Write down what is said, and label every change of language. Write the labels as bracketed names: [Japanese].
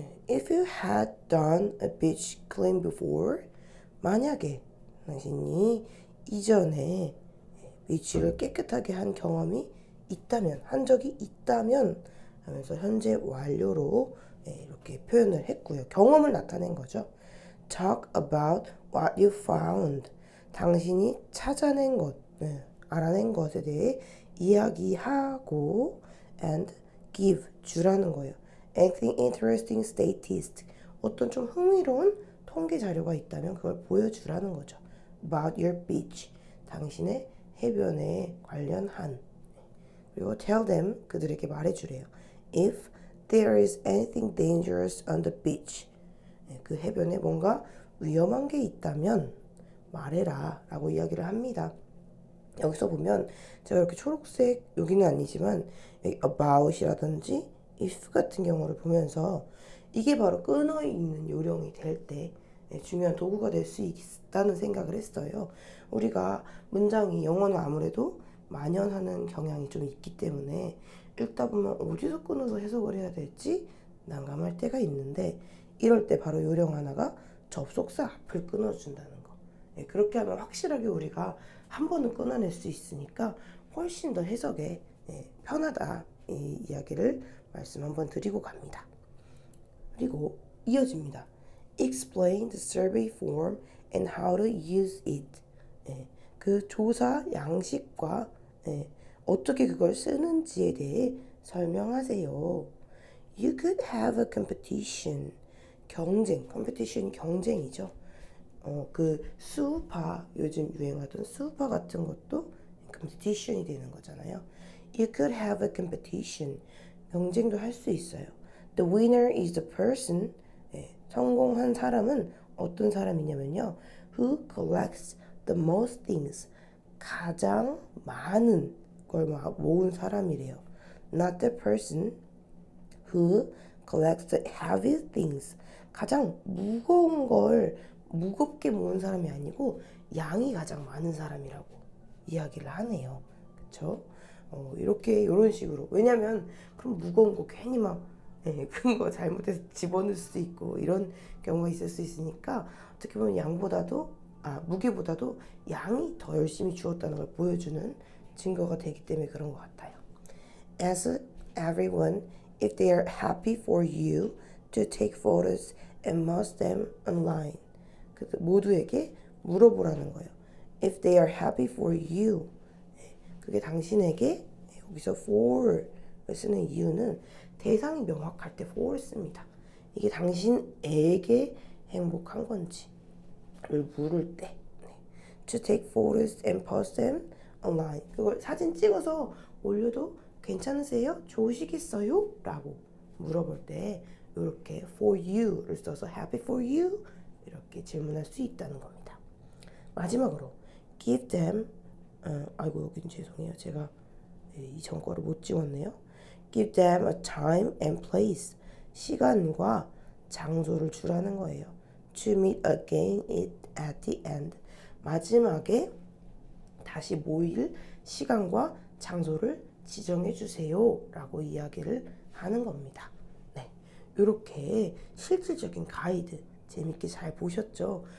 [English] If you had done a beach clean before, [Korean] 만약에 당신이 이전에 비치를 깨끗하게 한 경험이 있다면, 한 적이 있다면 하면서 현재 완료로 이렇게 표현을 했고요. 경험을 나타낸 거죠. [English] Talk about what you found. [Korean] 당신이 찾아낸 것, 알아낸 것에 대해 이야기하고 [English] and give, [Korean] 주라는 거예요. [English] Anything interesting statist. [Korean] 어떤 좀 흥미로운 통계 자료가 있다면 그걸 보여주라는 거죠. [English] About your beach. [Korean] 당신의 해변에 관련한. 그리고 [English] tell them, [Korean] 그들에게 말해주래요. [English] If there is anything dangerous on the beach. [Korean] 그 해변에 뭔가 위험한 게 있다면 말해라 라고 이야기를 합니다. 여기서 보면 제가 이렇게 초록색, 여기는 아니지만 about이라든지 if 같은 경우를 보면서 이게 바로 끊어 있는 요령이 될 때 중요한 도구가 될 수 있다는 생각을 했어요. 우리가 문장이 영어는 아무래도 만연하는 경향이 좀 있기 때문에 읽다 보면 어디서 끊어서 해석을 해야 될지 난감할 때가 있는데 이럴 때 바로 요령 하나가 접속사 앞을 끊어준다는 거. 그렇게 하면 확실하게 우리가 한 번은 끊어낼 수 있으니까 훨씬 더 해석에 편하다 이 이야기를 말씀 한번 드리고 갑니다. 그리고 이어집니다. [English] Explain the survey form and how to use it. [Korean] 그 조사 양식과 어떻게 그걸 쓰는지에 대해 설명하세요. [English] You could have a competition. [Korean] 경쟁, competition이 경쟁이죠. 그 수우파, 요즘 유행하던 수우파 같은 것도 competition이 되는 거잖아요. [English] You could have a competition. [Korean] 경쟁도 할 수 있어요. [English] The winner is the person. [Korean] 성공한 사람은 어떤 사람이냐면요. [English] Who collects the most things. [Korean] 가장 많은 걸 모은 사람이래요. [English] Not the person who collects the heavy things. [Korean] 가장 무거운 걸 무겁게 모은 사람이 아니고 양이 가장 많은 사람이라고 이야기를 하네요. 그쵸? 이렇게 이런 식으로. 왜냐면 그럼 무거운 거 괜히 막 큰 거 잘못해서 집어넣을 수도 있고 이런 경우가 있을 수 있으니까 어떻게 보면 무게보다도 양이 더 열심히 주었다는 걸 보여주는 증거가 되기 때문에 그런 것 같아요. [English] Ask everyone if they are happy for you to take photos and post them online. [Korean] 모두에게 물어보라는 거예요. [English] If they are happy for you. [Korean] 그게 당신에게 여기서 for를 쓰는 이유는 대상이 명확할 때 for 씁니다. 이게 당신에게 행복한 건지를 물을 때 [English] To take photos and post them online. [Korean] 그걸 사진 찍어서 올려도 괜찮으세요? 좋으시겠어요? 라고 물어볼 때 이렇게 for you를 써서 [English] happy for you [Korean] 이렇게 질문할 수 있다는 겁니다. 마지막으로 [English] give them [Korean] 아이고 여긴 죄송해요. 제가 이전 거를 못 찍었네요. [English] Give them a time and place. [Korean] 시간과 장소를 주라는 거예요. [English] To meet again at the end. [Korean] 마지막에 다시 모일 시간과 장소를 지정해 주세요 라고 이야기를 하는 겁니다. 네, 이렇게 실질적인 가이드 재밌게 잘 보셨죠?